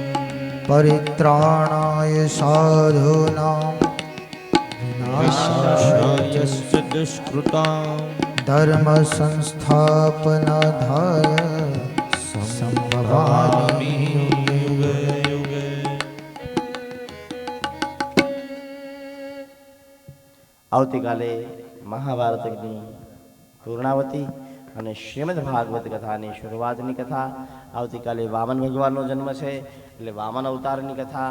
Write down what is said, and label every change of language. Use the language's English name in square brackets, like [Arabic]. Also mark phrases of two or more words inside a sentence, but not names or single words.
[Sanskrit] परित्राणाय साधूनां विनाशाय विनाशायश्च दुष्कृताम् धर्म संस्थापनार्थाय संभवामि युगे युगे [Gujarati] આવતીકાલે મહાભારતની પૂર્ણાવતી અને શ્રીમદ ભાગવત કથાની શરૂઆતની કથા. આવતીકાલે વામન ભગવાનનો જન્મ છે એટલે વામન અવતારની કથા.